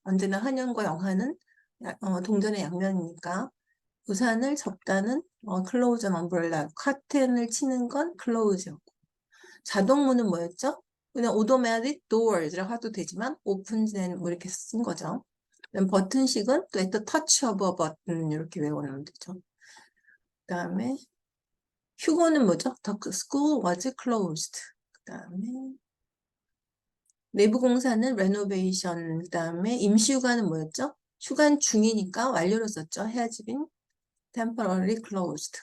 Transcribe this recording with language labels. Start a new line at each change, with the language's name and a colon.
Korean: 언제나 한양과 영하는 동전의 양면이니까 우산을 접다는
English: 클로즈 엄브렐라,
Korean: 커튼을 치는 건 클로즈였고 자동문은 뭐였죠? 그냥
English: automatic doors
Korean: 라고 해도 되지만 open된 뭐 이렇게 쓴 거죠. 버튼식은 또
English: at the touch of a button
Korean: 이렇게 외워놓으면 되죠. 그다음에 휴고는 뭐죠?
English: The school was closed.
Korean: 그다음에 내부 공사는 renovation. 그다음에 임시휴가는 뭐였죠? 휴관 중이니까 완료로 썼죠.
English: has been temporarily closed.